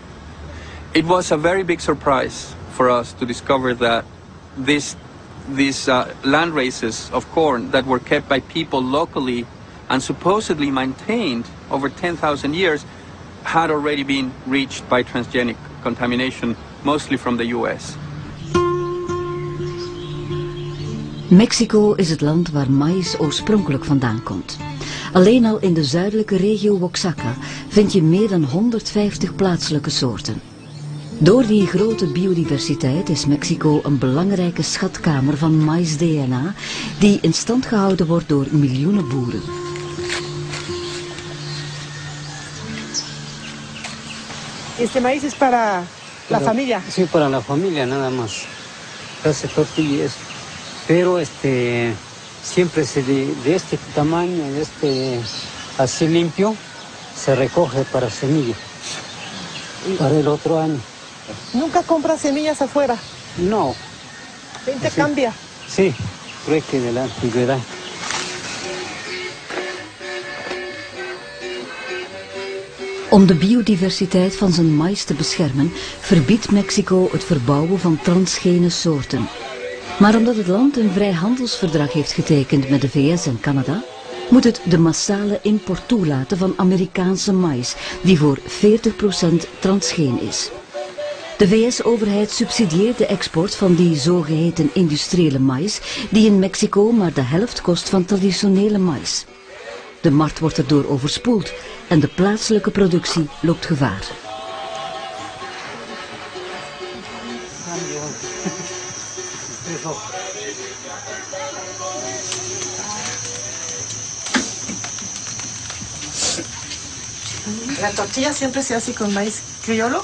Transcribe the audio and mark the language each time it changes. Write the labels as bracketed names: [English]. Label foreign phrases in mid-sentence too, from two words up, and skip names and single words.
[English] It was a very big surprise for us to discover that these land races of corn that were kept by people locally and supposedly maintained over 10,000 years had already been reached by transgenic contamination, mostly from the US. [Dutch] Mexico is het land waar maïs oorspronkelijk vandaan komt. Alleen al in de zuidelijke regio Oaxaca vind je meer dan 150 plaatselijke soorten. Door die grote biodiversiteit is Mexico een belangrijke schatkamer van maïs-DNA die in stand gehouden wordt door miljoenen boeren. [Spanish] Este maíz es para la familia. Sí, para la familia nada más. Hace tortillas. Pero siempre de este tamaño, así limpio, se recoge para semilla. Para el otro año. ¿Nunca compras semillas afuera? No. ¿Se intercambia? Sí, trueque de la antigüedad. [Dutch] Om de biodiversiteit van zijn maïs te beschermen, verbiedt Mexico het verbouwen van transgene soorten. Maar omdat het land een vrijhandelsverdrag heeft getekend met de VS en Canada, moet het de massale import toelaten van Amerikaanse maïs, die voor 40% transgeen is. De VS-overheid subsidieert de export van die zogeheten industriële maïs, die in Mexico maar de helft kost van traditionele maïs. De markt wordt erdoor overspoeld en de plaatselijke productie loopt gevaar. [Spanish] ¿La tortilla siempre se hace con maíz criollo?